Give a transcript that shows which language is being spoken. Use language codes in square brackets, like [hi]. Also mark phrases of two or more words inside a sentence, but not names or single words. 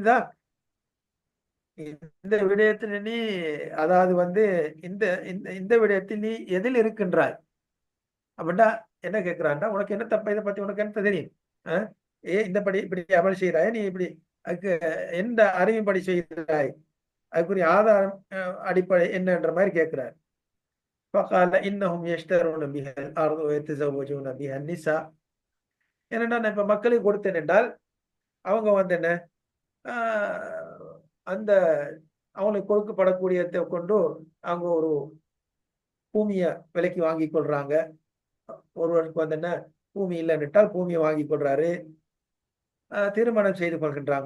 [ta] ذاك, இந்த விடயத்தில் நீ, அதாவது வந்து இந்த இந்த விடயத்தில் நீ எதில் இருக்கின்றாய் அப்படின்னா என்ன கேட்கிறான்டா, உனக்கு என்ன தப்ப, இதை பத்தி உனக்கு என்ன தெரியும், இந்த படி இப்படி அமல் செய்யறாய், நீ இப்படி அதுக்கு எந்த அறிவின்படி செய்கிறாய், அதுக்குரிய ஆதாரம் அடிப்படை என்னன்ற மாதிரி கேட்கிறார். [ar] فقال انهم يشترون بها الارض ويتزوجون بها النساء, [ta] என்னன்னா நான் இப்ப மக்களுக்கு கொடுத்தேன் என்றால் அவங்க வந்து என்ன, அந்த அவங்களுக்கு கொடுக்கப்படக்கூடியதை கொண்டு அவங்க ஒரு பூமிய விலைக்கு வாங்கி கொள்றாங்க. ஒருவருக்கு வந்து என்ன, பூமி இல்லைன்னுட்டால் பூமியை வாங்கி கொள்றாரு, திருமணம் செய்து கொள்கின்றாங்க.